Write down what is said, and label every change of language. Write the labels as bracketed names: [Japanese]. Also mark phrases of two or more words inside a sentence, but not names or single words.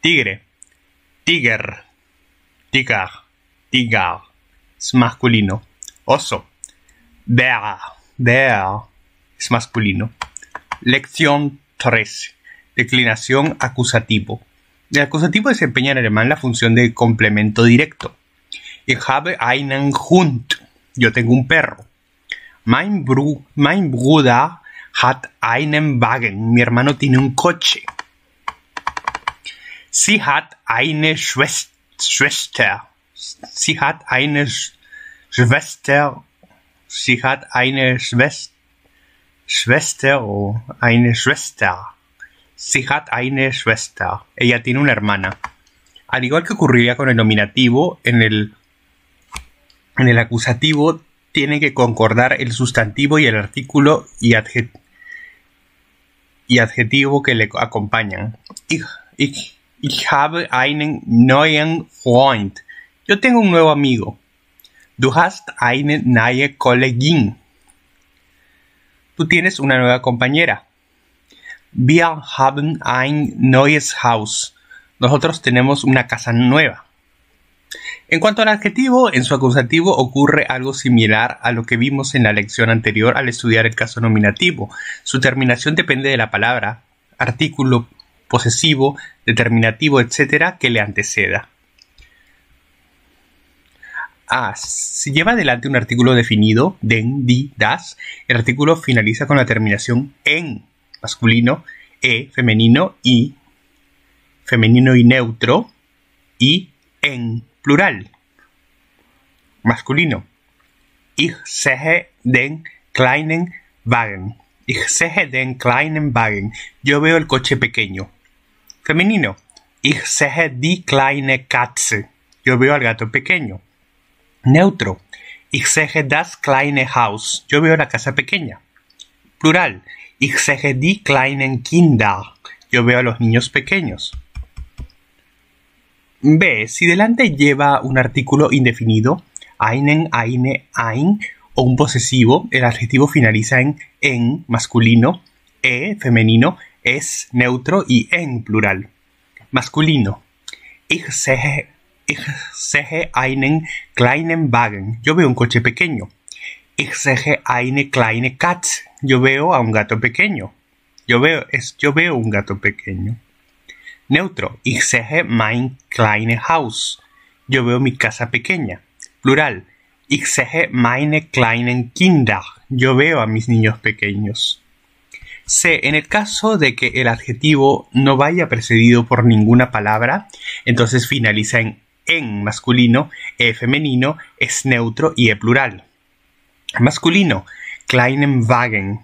[Spanish] Tigre, [German] Tiger, Tiger, tiger, [Spanish] es masculino. Oso, [English] bear, bear, [Spanish] es masculino. Lección 3. Declinación acusativo. El acusativo desempeña en alemán la función de complemento directo. [German] Ich habe einen Hund. [Spanish] Yo tengo un perro. [German] Mein Bruder hat einen Wagen. [Spanish] Mi hermano tiene un coche. [German] Sie hat eine Schwester. Sie hat eine Schwester. Sie hat eine Schwester o eine Schwester. Sie hat eine Schwester. [Spanish] Ella tiene una hermana. Al igual que ocurriría con el nominativo, en el acusativo tienen que concordar el sustantivo y el artículo y adjetivo que le acompañan. [German] Ich habe einen neuen Freund. [Spanish] Yo tengo un nuevo amigo. [German] Du hast eine neue Kollegin. [Spanish] Tú tienes una nueva compañera. [German] Wir haben ein neues Haus. [Spanish] Nosotros tenemos una casa nueva. En cuanto al adjetivo, en su acusativo ocurre algo similar a lo que vimos en la lección anterior al estudiar el caso nominativo. Su terminación depende de la palabra, artículo, posesivo, determinativo, etc. que le anteceda. Si lleva adelante un artículo definido, [German] den, die, das, [Spanish] el artículo finaliza con la terminación en masculino, femenino y neutro, y en plural masculino. [German] Ich sehe den kleinen Wagen. Ich sehe den kleinen Wagen. [Spanish] Yo veo el coche pequeño. Femenino. [German] Ich sehe die kleine Katze. [Spanish] Yo veo al gato pequeño. Neutro. [German] Ich sehe das kleine Haus. [Spanish] Yo veo la casa pequeña. Plural. [German] Ich sehe die kleinen Kinder. [Spanish] Yo veo a los niños pequeños. B. Si delante lleva un artículo indefinido, [German] einen, eine, ein, [Spanish] o un posesivo, el adjetivo finaliza en masculino, femenino, es neutro y en plural. Masculino. [German] Ich sehe einen kleinen Wagen. [Spanish] Yo veo un coche pequeño. [German] Ich sehe eine kleine Katze. [Spanish] Yo veo a un gato pequeño. Yo veo un gato pequeño. Neutro. [German] Ich sehe mein kleines Haus. [Spanish] Yo veo mi casa pequeña. Plural. [German] Ich sehe meine kleinen Kinder. [Spanish] Yo veo a mis niños pequeños. C. En el caso de que el adjetivo no vaya precedido por ninguna palabra, entonces finaliza en masculino, femenino, es neutro y plural. Masculino. [German] Kleinen Wagen.